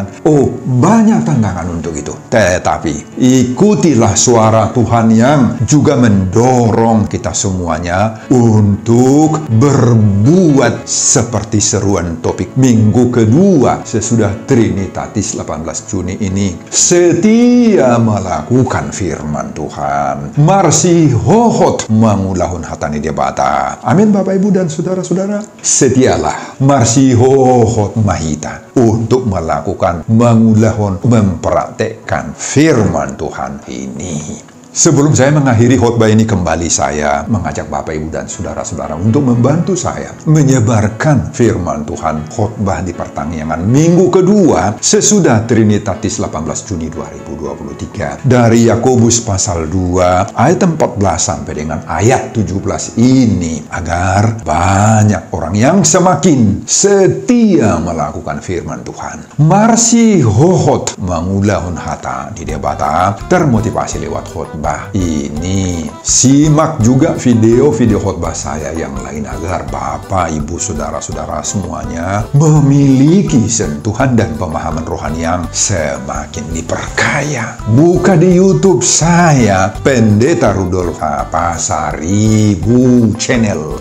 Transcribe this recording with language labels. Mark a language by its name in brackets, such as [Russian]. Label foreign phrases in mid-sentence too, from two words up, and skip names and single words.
[Indonesian] Oh, banyak tantangan untuk itu. Tetapi ikutilah suara Tuhan yang juga mendorong kita semuanya untuk berbuat seperti seruan topik minggu kedua sesudah Trinitatis 18 Juni ini. Setia melakukan firman Tuhan. [Batak Toba] Marsihohot mangulahun hatani debata. [Indonesian] Amin Bapak Ibu dan saudara-saudara. Setialah [Batak Toba] marsihohot mahita [Indonesian] untuk melakukan mangulahun, mempraktekkan firman Tuhan ini. Sebelum saya mengakhiri khotbah ini, kembali saya mengajak Bapak Ibu dan saudara-saudara untuk membantu saya menyebarkan firman Tuhan khotbah di pertanggungan minggu kedua sesudah Trinitatis 18 Juni 2023 dari Yakobus pasal 2 ayat 14 sampai dengan ayat 17 ini, agar banyak orang yang semakin setia melakukan firman Tuhan. [Batak Toba] Marsihohot mangulahun hata di debata, [Indonesian] termotivasi lewat khotbah ini. Simak juga video-video khotbah saya yang lain agar Bapak, Ibu, Saudara-saudara semuanya memiliki sentuhan dan pemahaman rohani yang semakin diperkaya. Buka di YouTube saya, Pendeta Rudolf Pasaribu Channel.